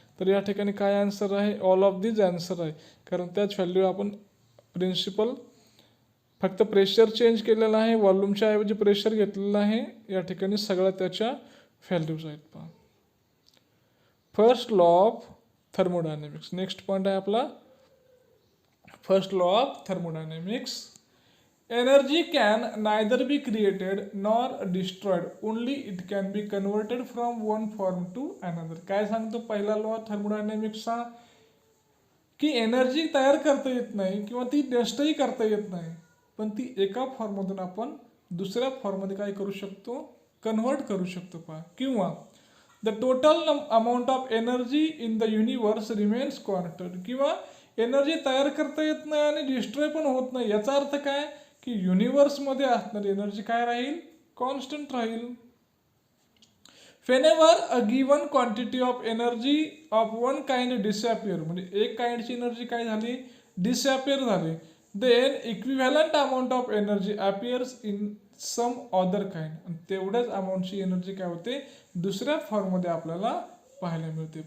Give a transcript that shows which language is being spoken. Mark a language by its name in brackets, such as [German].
[Marathi] तर या ठिकाणी काय आन्सर आहे, ऑल ऑफ दिस आन्सर आहे. कारण त्याच व्हॅल्यू आपण प्रिन्सिपल फक्त प्रेशर चेंज केलेलं आहे, व्हॉल्यूमच्या ऐवजी प्रेशर घेतलेलं आहे. या ठिकाणी सगळ्या त्याच्या व्हॅल्यूज आहेत. पहा first law of thermodynamics. Next point आहे आपला first law of thermodynamics. [English] Energy can neither be created nor destroyed, only it can be converted from one form to another. [Marathi] काय सांगतो पहिला लॉ थर्मोडायनेमिक्सचा, की एनर्जी तयार करता येत नाही किंवा ती नष्टही करता येत नाही. पण ती एका फॉर्ममधून आपण दुसऱ्या फॉर्ममध्ये काय करू शकतो, कन्व्हर्ट करू शकतो पहा. किंवा [English] the total amount of energy in the universe remains constant, [Marathi] किंवा एनर्जी तयार करता येत नाही आणि डिस्ट्रॉय पण होत नाही. याचा अर्थ काय की युनिवर्समध्ये असणारी एनर्जी काय राहील, कॉन्स्टंट राहील. [English] whenever a given quantity of energy of one kind disappear, [Marathi] म्हणजे एक काइंडची एनर्जी काय झाली, डिसअपिअर झाली, [English] then equivalent amount of energy appears in some other kind, [Marathi] आणि तेवढ्याच अमाऊंटची एनर्जी काय होते, दुसऱ्या फॉर्ममध्ये आपल्याला पाहायला मिळते.